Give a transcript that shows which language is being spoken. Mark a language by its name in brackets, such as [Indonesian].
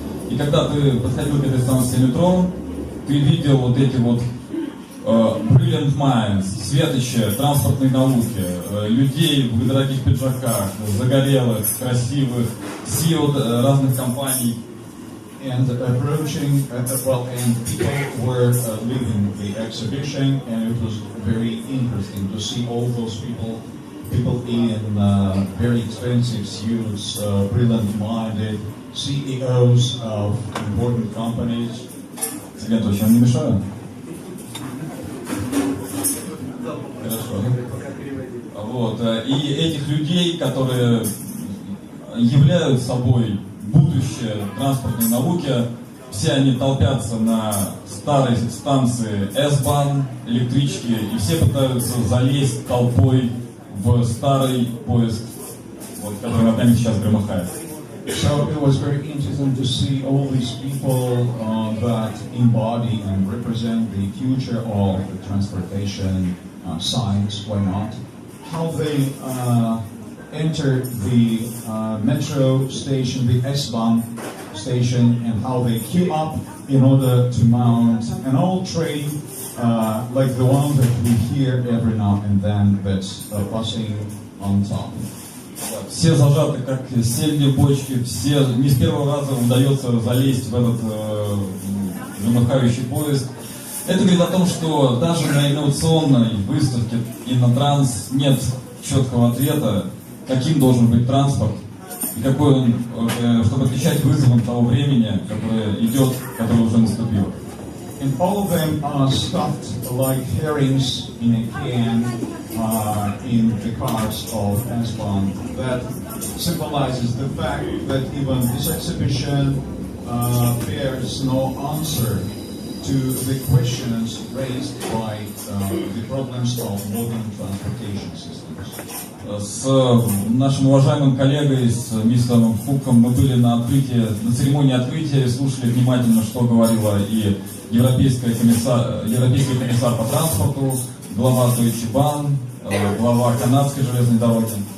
[Russian] И когда ты подходил к этой станции метро, ты видел вот эти вот [English] brilliant minds, [Russian] светочи транспортной науки, людей в дорогих пиджаках, загорелых, красивых, CEO разных компаний. [English] And approaching, and people were leaving the exhibition, and it was very interesting to see all those people in very expensive suits, brilliant-minded CEOs of important companies. [Russian] Тебе точно не мешаю? Хорошо. Вот. И этих людей, которые являют собой будущее транспортной науки, все они толпятся на старой станции S-Bahn, электрички, и все пытаются залезть толпой в старый поезд, вот, который над нами сейчас громыхает. [English] So it was very interesting to see all these people that embody and represent the future of the transportation science, why not? How they enter the metro station, the S-Bahn station, and how they queue up in order to mount an old train like the one that we hear every now and then that's passing on top. [Russian] Все зажаты, как сельди в бочке, все не с первого раза удается залезть в этот замыхающий поезд. Это говорит о том, что даже на инновационной выставке Innotrans нет четкого ответа, каким должен быть транспорт, и какой он, чтобы отвечать вызовам того времени, которое идет, которое уже наступило. [English] And all of them are stuffed like herrings in a can in the cars of S-Bahn. That symbolizes the fact that even this exhibition bears no answer to the questions raised by the problems of modern transportation systems. [Russian] С нашим уважаемым коллегой, с мистером Хуком, мы были на церемонии открытия и слушали внимательно, что говорила и европейский комиссар по транспорту, глава Deutsche Bahn, глава канадской железной дороги.